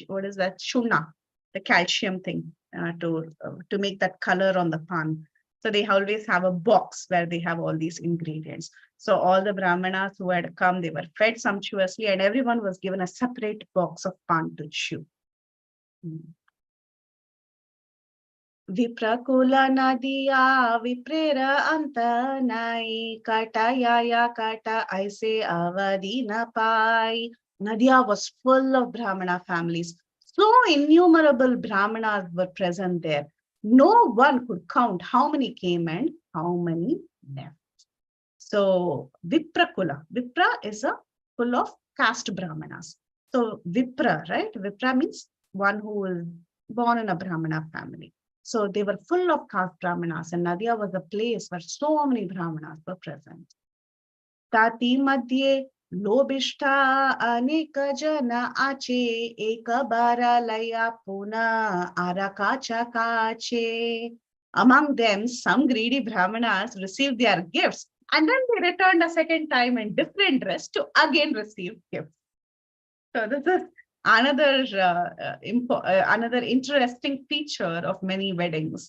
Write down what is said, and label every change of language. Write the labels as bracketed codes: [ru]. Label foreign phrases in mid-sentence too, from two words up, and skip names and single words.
[en] What is that? Shuna, the calcium thing to make that color on the pan. So they always have a box where they have all these ingredients. So all the Brahmanas who had come, they were fed sumptuously, and everyone was given a separate box of pan to chew. [bn] বিপ্রকুল নদীয়া বিপ্রের অন্ত নাই কত যায় কত আইসে অবধি না পাই. [en] Nadia was full of Brahmana families. So innumerable Brahmanas were present there. No one could count how many came and how many left. So Viprakula. Vipra is a full of caste Brahmanas. So Vipra, right? Vipra means one who is born in a Brahmana family. So they were full of caste Brahmanas, and Nadia was a place where so many Brahmanas were present. [bn] তথি মধ্যে লোভিষ্ঠ অনেক জন আছে এক বার লয় পুন আরকাছ কাছে. [en] Among them, some greedy Brahmanas received their gifts, and then they returned a second time in different dress to again receive gifts. So this is another another interesting feature of many weddings.